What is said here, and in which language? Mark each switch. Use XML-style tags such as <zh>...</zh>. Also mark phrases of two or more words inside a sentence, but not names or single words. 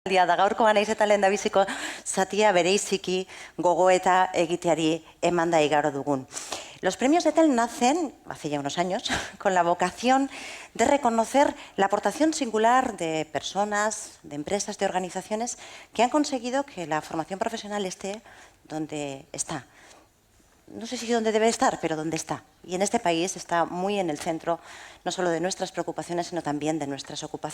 <eu>Da gaurkoan naiz eta lehendabiziko zatia bereiziki gogoeta egiteari emanda igaro dugun.</eu> <es>Los premios de TEL nacen, hace ya unos años, con la vocación de reconocer la aportación singular de personas, de empresas, de organizaciones que han conseguido que la formación profesional esté donde está. No sé si donde debe estar, pero donde está. Y en este país está muy en el centro, no solo de nuestras preocupaciones, sino también de nuestras ocupaciones.</es>